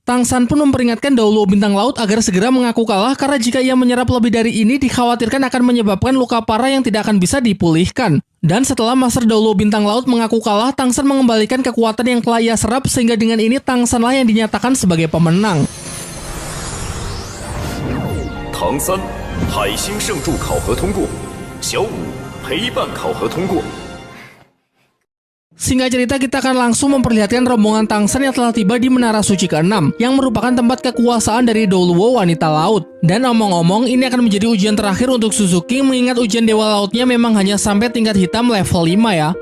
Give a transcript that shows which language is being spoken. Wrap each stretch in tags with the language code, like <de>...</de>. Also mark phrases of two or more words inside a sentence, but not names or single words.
<id>Tang San pun memperingatkan Dauluo Bintang Laut agar segera mengaku kalah karena jika ia menyerap lebih dari ini dikhawatirkan akan menyebabkan luka parah yang tidak akan bisa dipulihkan. Dan setelah Master Dauluo Bintang Laut mengaku kalah, Tang San mengembalikan kekuatan yang telah ia serap sehingga dengan ini Tang Sanlah yang dinyatakan sebagai pemenang.</id> <zh>唐三，海星圣助考核通过；小五，陪伴考核通过。</zh> <id>Singkat cerita, kita akan langsung memperlihatkan rombongan Tang San yang telah tiba di Menara Suci ke-6, yang merupakan tempat kekuasaan dari Dauluo Wanita Laut. Dan omong-omong, ini akan menjadi ujian terakhir untuk Suzuki, mengingat ujian Dewa Lautnya memang hanya sampai tingkat hitam level 5 ya.</id>